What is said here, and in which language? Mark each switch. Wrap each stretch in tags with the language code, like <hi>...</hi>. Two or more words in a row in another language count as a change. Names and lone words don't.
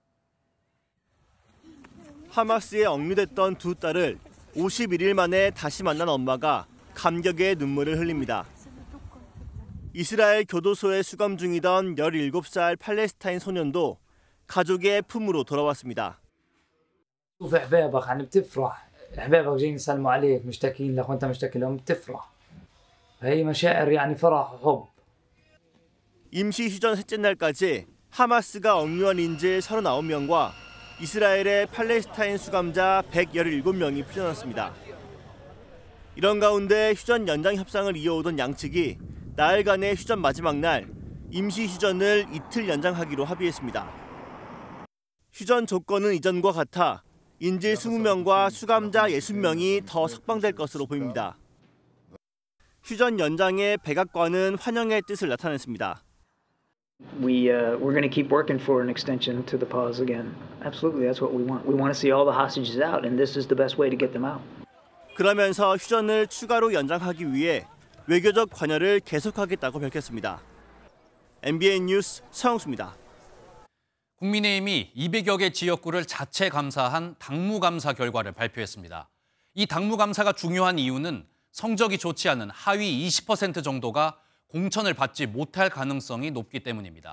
<ko>하마스에 억류됐던 두 딸을 51일 만에 다시 만난 엄마가 감격의 눈물을 흘립니다. 이스라엘 교도소에 수감 중이던 17살 팔레스타인 소년도 가족의 품으로 돌아왔습니다.</ko> <ar>شوف احبابك يعني بتفرح احبابك جايين يسلموا عليك مشتاقين لك وانت مشتاق لهم بتفرح هي مشاعر يعني فرح وحب.</ar> <ko>임시 휴전 셋째 날까지 하마스가 억류한 인질 39명과 이스라엘의 팔레스타인 수감자 117명이 풀려났습니다. 이런 가운데 휴전 연장 협상을 이어오던 양측이 나흘간의 휴전 마지막 날 임시 휴전을 이틀 연장하기로 합의했습니다. 휴전 조건은 이전과 같아 인질 20명과 수감자 60명이 더 석방될 것으로 보입니다. 휴전 연장에 백악관은 환영의 뜻을 나타냈습니다.</ko> <en>We're going to keep working for an extension to the pause again. Absolutely, that's what we want. We want to see all the hostages out, and this is the best way to get them out.</en> <ko>그러면서 휴전을 추가로 연장하기 위해 외교적 관여를 계속하겠다고 밝혔습니다. MBN 뉴스 서영수입니다. 국민의힘이 200여 개 지역구를 자체 감사한 당무감사 결과를 발표했습니다. 이 당무감사가 중요한 이유는 성적이 좋지 않은 하위 20% 정도가 공천을 받지 못할 가능성이 높기 때문입니다.</ko>